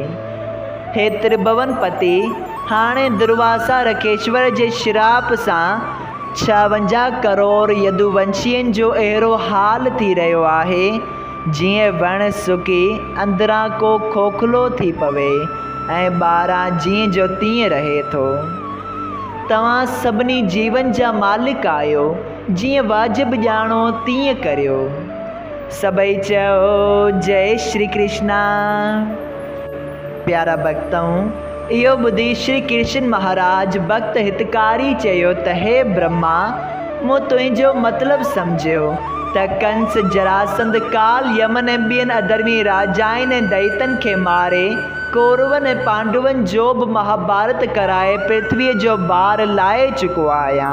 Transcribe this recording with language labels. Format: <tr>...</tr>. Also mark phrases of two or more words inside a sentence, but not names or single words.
<sd>हे त्रिभुवन पति, हाणे दुर्वासा रखेश्वर जे श्राप सां 56 करोड़ यदुवंशियुनि जो अहिड़ो हाल थी रहियो आहे, जीअं वण सुकी अंदरां को खोखलो थी पवे ऐं ॿाहिरां जीअं जो तीअं रहे थो। तव्हां सभिनी जीवन जा मालिक आहियो, जीअं वाजिबु ॼाणो तीअं करियो। सभई चओ जय श्री कृष्णा। प्यारा भक्तों, इहो ॿुधी श्री कृष्ण महाराज भक्त हितकारी चयो त हे ब्रह्मा, मूं तुंहिंजो मतिलबु सम्झियो त कंस, जरासंध, काल, यमन ऐं ॿियनि अधर्मी राजाउनि ऐं दैतनि खे मारे कौरवनि ऐं पांडवनि जो बि महाभारत कराए पृथ्वीअ जो भार लाहे चुको आहियां।</sd>